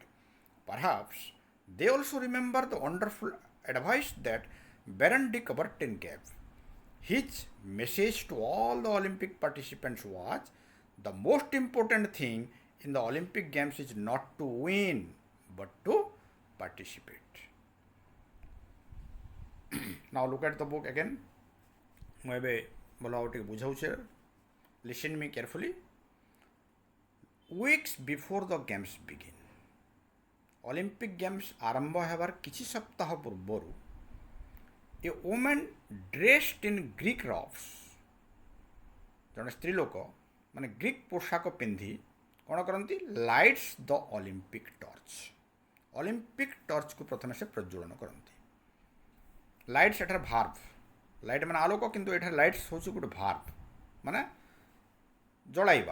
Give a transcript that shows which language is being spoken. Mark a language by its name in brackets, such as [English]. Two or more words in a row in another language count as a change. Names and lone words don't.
[English] Perhaps they also remember the wonderful advice that Baron de Coubertin gave. His message to all the Olympic participants was the most important thing in the Olympic Games is not to win but to participate. Now look at the book again. [Odia] ମୁଁ ଏବେ ଭଲ ଭାବରେ ଟିକେ ବୁଝାଉଛେ. [English] Listen me carefully. Weeks before the games begin, Olympic Games [Odia] ଆରମ୍ଭ ହେବାର କିଛି ସପ୍ତାହ ପୂର୍ବରୁ [English] a woman dressed in Greek robes, [Odia] ଜଣେ ସ୍ତ୍ରୀ ଲୋକ ମାନେ ଗ୍ରୀକ୍ ପୋଷାକ ପିନ୍ଧି କ'ଣ କରନ୍ତି? [English] lights the Olympic torch. [Odia] ଅଲିମ୍ପିକ୍ ଟର୍ଚ୍ଚକୁ ପ୍ରଥମେ ସେ ପ୍ରଜ୍ୱଳନ କରନ୍ତି. ଲାଇଟ୍ସ ଏଠାରେ ଭାର୍ବ. ଲାଇଟ୍ ମାନେ ଆଲୋକ, କିନ୍ତୁ ଏଠାରେ ଲାଇଟ୍ସ ହେଉଛି ଗୋଟେ ଭାର୍ବ ମାନେ ଜଳାଇବା.